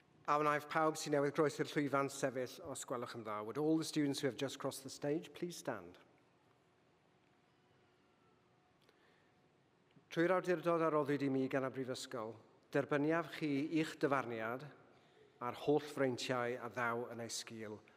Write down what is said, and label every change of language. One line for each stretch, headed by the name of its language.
Welsh: A wnaeth pawb sy'n newydd groesi'r llwyfan sefyll os gwelwch yn dda.
English: Would all the students who have just crossed the stage please stand?
Welsh: Trwy'r awdurdod a roddwyd i mi gan y Brifysgol, derbyniaf chi i'ch dyfarniad a'r holl freintiau a ddaw yn ei sgil.